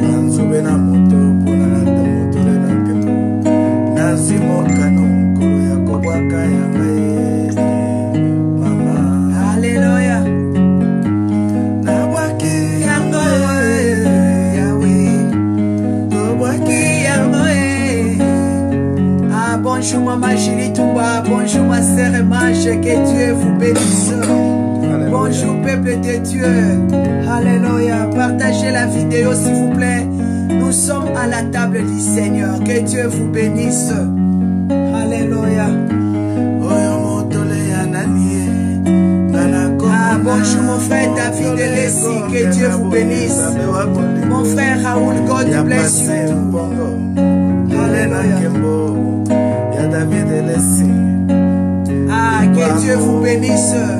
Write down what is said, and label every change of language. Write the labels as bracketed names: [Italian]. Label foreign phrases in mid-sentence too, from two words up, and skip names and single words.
[Lingala] Nanzube na moto pona na tamotole na nkembo. Nazimo kano kolo ya kobwaka ya ngai. Mama. Alléluia. Nabwaki yango Yahweh. kobwaki yango. Ah, [French] bonjour, Maman Julie Touba. Bonjour, ma sœur Mage. Que Dieu vous bénisse. Bonjour, peuple de Dieu. Alléluia. Partagez la vidéo, s'il vous plaît. Nous sommes à la table du Seigneur. Que Dieu vous bénisse. Alléluia. [Lingala] Oyo motole ya nani. [French] Ah, bonjour, mon frère David Lessi. Que Dieu vous bénisse. Mon frère Raoul, [English] God bless you. [French] Alléluia. Ah, que Dieu vous bénisse.